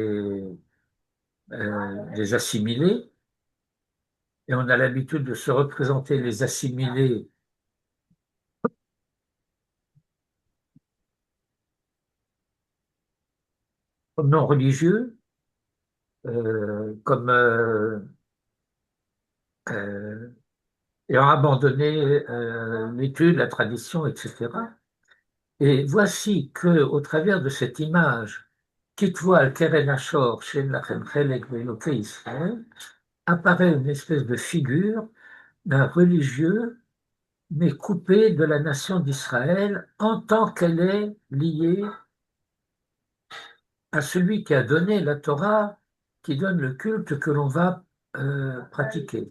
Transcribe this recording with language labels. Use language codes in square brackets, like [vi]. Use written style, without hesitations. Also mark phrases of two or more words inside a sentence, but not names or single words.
[fr] des assimilés, et on a l'habitude de se représenter les assimilés comme non religieux, comme ayant abandonné l'étude, la tradition, etc. Et voici que, au travers de cette image, [he] כתבו על קרן השור, שם לכם חלק ואלוקי ישראל, [fr] apparaît une espèce de figure d'un religieux, mais coupé de la nation d'Israël en tant qu'elle est liée à celui qui a donné la Torah, qui donne le culte que l'on va pratiquer.